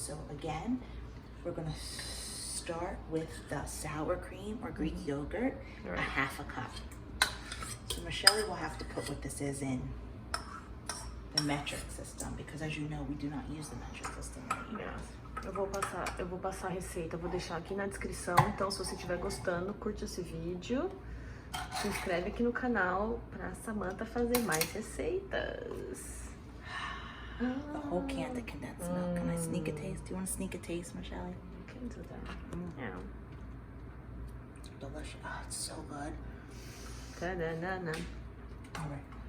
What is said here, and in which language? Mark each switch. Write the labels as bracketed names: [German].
[English] So again, we're gonna start with the sour cream or Greek yogurt, Right. a half a cup. So Michelle will have to put what this is in the metric system, because as you know, we do not use the metric system in the US. [Portuguese] Eu vou passar a receita, vou deixar aqui na descrição. Então, se você estiver gostando, curte esse vídeo. Se inscreve aqui no canal pra Samantha fazer mais receitas. [English] The whole can of condensed milk. Can I sneak a taste? Do you want to sneak a taste, Michelle? You can do that. Yeah. Delicious. Oh, it's so good. Ta-da-na-na. All right.